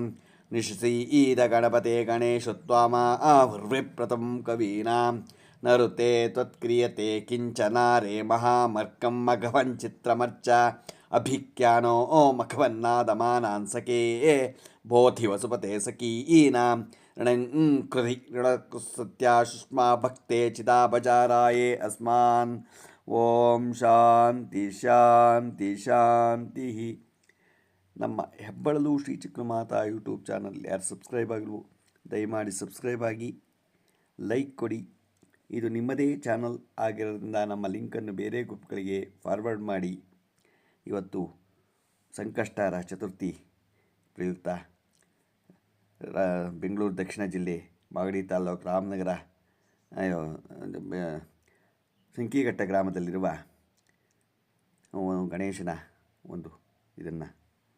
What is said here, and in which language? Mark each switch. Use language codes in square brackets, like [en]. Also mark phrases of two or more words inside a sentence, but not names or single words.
[sa] ನಿಶಿಸೀದ ಗಣಪತೆ ಗಣೇಶು ತ್ವಾಮಾಹುರ್ವಿಪ್ರತಂ ಕವೀನಾಂ ನರುತೆ ತ್ವತ್ಕ್ರಿಯತೆ ಕಿಂಚನಾರೇ ಮಹಾಮರ್ಕಂ ಮಘವಂಚಿತ್ರಮರ್ಚ ಅಭಿಖ್ಯಾನೋ ಮಖವನ್ನಾದಮಾನಾನ್ ಸಖೇ ಬೋಧಿ ವಸುಪತೆ ಸಖೀನಾಂ ಋಣಂಕೃಧಿ ಋಣಕೃತ್ಸತ್ಯಾಶುಷ್ಮಾ ಭಕ್ತೆ ಚಿದಾಬಜಾರಾಯೇ ಅಸ್ಮಾನ್. ಓಂ ಶಾಂತಿ ಶಾಂತಿ ಶಾಂತಿ. [kn] ನಮ್ಮ ಹೆಬ್ಬಳಲು ಶ್ರೀಚಕ್ರಮಾತಾ ಯೂಟ್ಯೂಬ್ ಚಾನಲ್ ಯಾರು ಸಬ್ಸ್ಕ್ರೈಬ್ ಆಗಲು ದಯಮಾಡಿ ಸಬ್ಸ್ಕ್ರೈಬ್ ಆಗಿ, ಲೈಕ್ ಕೊಡಿ. ಇದು ನಿಮ್ಮದೇ ಚಾನಲ್ ಆಗಿರೋದ್ರಿಂದ ನಮ್ಮ ಲಿಂಕನ್ನು ಬೇರೆ ಗ್ರೂಪ್ಗಳಿಗೆ ಫಾರ್ವರ್ಡ್ ಮಾಡಿ. ಇವತ್ತು ಸಂಕಷ್ಟಹರ ಚತುರ್ಥಿ ಪ್ರಯುಕ್ತ ಬೆಂಗಳೂರು ದಕ್ಷಿಣ ಜಿಲ್ಲೆ ಮಾಗಡಿ ತಾಲೂಕು ರಾಮನಗರ ಸಂಕೀಘಟ್ಟ ಗ್ರಾಮದಲ್ಲಿರುವ ಗಣೇಶನ ಒಂದು ಇದನ್ನು